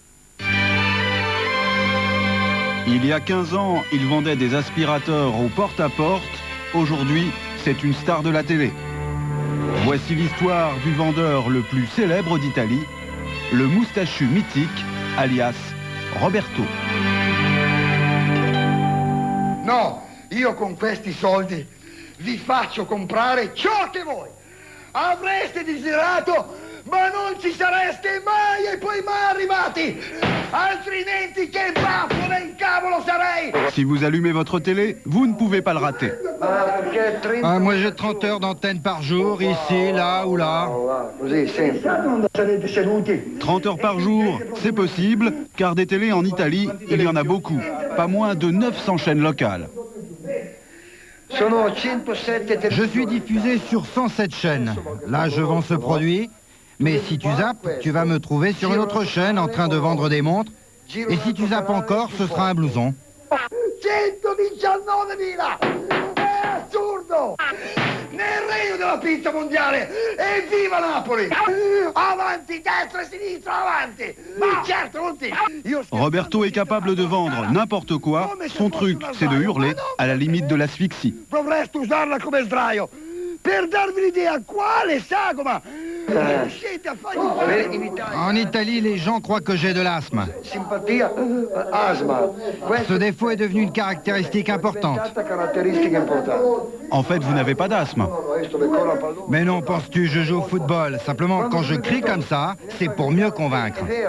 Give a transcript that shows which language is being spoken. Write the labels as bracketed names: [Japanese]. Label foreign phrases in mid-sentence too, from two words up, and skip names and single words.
[French] Il y a 15 ans, il vendait des aspirateurs au porte-à-porte. Aujourd'hui, c'est une star de la télé. Voici l'histoire du vendeur le plus célèbre d'Italie, le moustachu mythique, alias Roberto. [Italian] No, io con questi soldi vi faccio comprare ciò che voi avreste desiderato, ma non ci sareste mai e poi mai arrivati. Altrimenti che baffo nel cavolo sarei. [French] Si vous allumez votre télé, vous ne pouvez pas le rater. Moi j'ai 30 heures d'antenne par jour, ici, là ou là. 30 heures par jour, c'est possible, car des télés en Italie, il y en a beaucoup. Pas moins de 900 chaînes locales. Je suis diffusé sur 107 chaînes. Là, je vends ce produit. Mais si tu zappes, tu vas me trouver sur une autre chaîne en train de vendre des montres. Et si tu zappes encore, ce sera un blouson. 119.000! [Italian] È assurdo! Nel regno della pizza mondiale! Evviva Napoli! Avanti, destra e sinistra, avanti! Ma certo, tutti! [French] Roberto est capable de vendre n'importe quoi. Son truc, c'est de hurler à la limite de l'asphyxie. [Italian] Dovreste usarla come sdraio per darvi l'idea quale sagoma! [French] En Italie, les gens croient que j'ai de l'asthme. Ce défaut est devenu une caractéristique importante. En fait, vous n'avez pas d'asthme. Mais non, penses-tu, je joue au football. Simplement, quand je crie comme ça, c'est pour mieux convaincre.